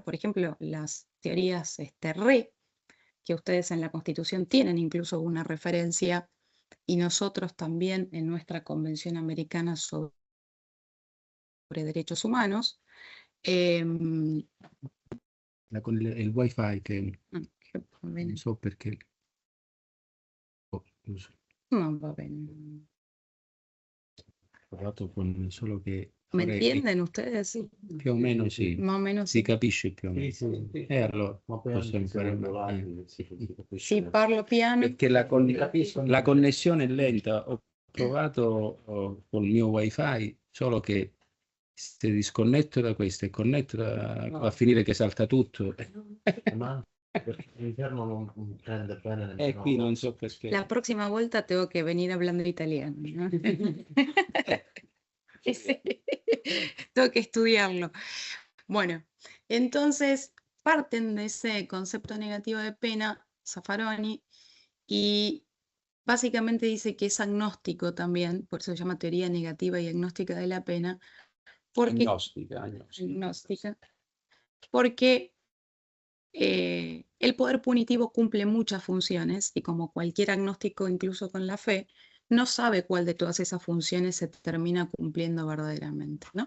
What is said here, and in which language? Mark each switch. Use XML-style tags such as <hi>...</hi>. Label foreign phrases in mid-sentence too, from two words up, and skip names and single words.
<es>Por ejemplo, las teorías RE, que ustedes en la Constitución tienen incluso una referencia, y nosotros también en nuestra Convención Americana sobre Derechos Humanos.</es> <it>Con il wifi che Che va bene. non so perché chiuso. No, va bene. Ho provato con solo che</it> <es>¿Me</es> <it>vorrei</it> <es>entienden ustedes? Sí.</es> <it>più o meno sì,</it> <es>Más o menos</es> <it>si</it> <es>sí.</es> <it>capisce più o meno. Sì. Allora Ma poi posso anche se non imparare. volati, si capisce. Si parlo piano. Perché la connessione è lenta. Ho provato col mio wifi, solo che se disconnetto da questo e connetto va a finire che salta tutto. Ma perché l'interno non prende bene. E qui non so perché.</it> <es>La próxima vuelta tengo que venir hablando italiano, ¿no? Sí. Tengo que estudiarlo. Bueno, entonces parten de ese concepto negativo de pena, Zaffaroni, y básicamente dice que es agnóstico también, por eso se llama teoría negativa y agnóstica de la pena, porque agnóstica, porque el poder punitivo cumple muchas funciones y como cualquier agnóstico, incluso con la fe, no sabe cuál de todas esas funciones se termina cumpliendo verdaderamente, ¿no?</es>